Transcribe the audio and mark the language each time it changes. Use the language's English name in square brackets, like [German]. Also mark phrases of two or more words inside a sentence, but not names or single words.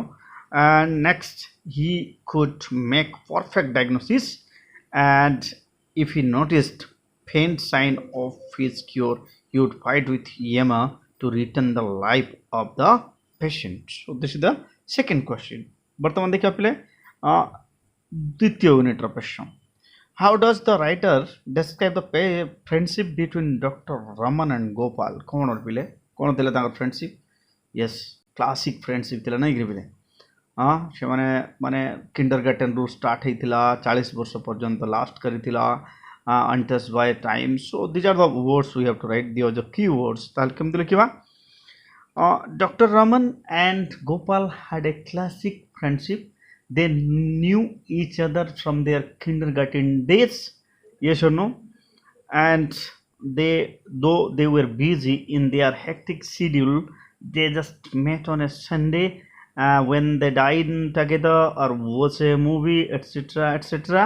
[English] And next, he could make perfect diagnosis, and if he noticed faint sign of his cure, he would fight with Yama to return the life of the patient. So this is the second question. [Odia] ବର୍ତ୍ତମାନ ଦେଖିବା ପିଲେ ଦ୍ୱିତୀୟ ୟୁନିଟ୍ର ପ୍ରଶ୍ନ। [English] How does the writer describe the friendship between Dr. Rahman and Gopal? [Odia] କ'ଣ ପିଲେ କ'ଣ ଥିଲା ତାଙ୍କର ଫ୍ରେଣ୍ଡସିପ୍? [English] Yes, classic friendship [Odia] ଥିଲା ନାଇଁ କି ପିଲେ? ସେମାନେ ମାନେ କିଣ୍ଡର ଗାର୍ଟେନରୁ ଷ୍ଟାର୍ଟ ହେଇଥିଲା, 40 ବର୍ଷ ପର୍ଯ୍ୟନ୍ତ ଲାଷ୍ଟ କରିଥିଲା [English] untouched by time. So these are the words we have to write, the key words. [Odia] ତାହେଲେ କେମିତି ଲେଖିବା? [English] Dr. Rahman and Gopal had a classic friendship. They knew each other from their kindergarten days. Yes or no? And though they were busy in their hectic schedule, they just met on a Sunday when they dine together or watch a movie, etc., etc.